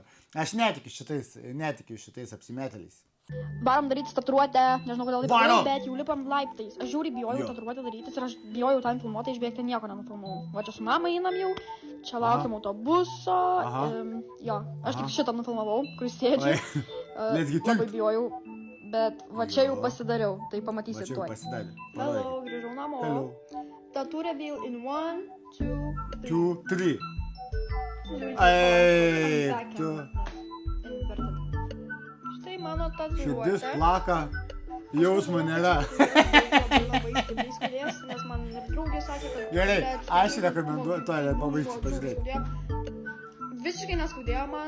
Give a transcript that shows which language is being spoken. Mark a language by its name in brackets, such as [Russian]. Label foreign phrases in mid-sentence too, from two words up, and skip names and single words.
[Lithuanian] Aš netikiu šitais apsimetėliais. Varom daryti tatuiruotę, nežinau kodėl taip Varom! bet jau lipam laiptais. Aš žiūri, bijojau Jo. tatuiruotę darytis ir aš bijojau ten filmuoti, išbėgti nieko nenufilmavau. Va čia su mama einam jau, čia laukiam autobuso. Aha. Jo, aš Aha. tik šitą nufilmavau, kur sėdžiu. [English] Let's get [Lithuanian] Labai [English] it. [Lithuanian] bijojau, bet va čia jau Jo. pasidariau, tai Va pamatysit čia jau tuoj. pasidarė. Hello, grįžau namo. [English] Hello. Tattoo reveal in 1, 2, 3. 2, 3. [Lithuanian] Žiūrėkit, Ei, [English] back [Lithuanian] tu. inverted. Štai mano Širdis tatuiruotė. plaka, jausmo nėra. Labai stipriai skaudės, nes man ir draugė sakė, kad... Gerai, bet- aš rekomenduoju, tuoj pabaigsiu pažiūrėti. Skaudėjo. Visiškai neskaudėjo man,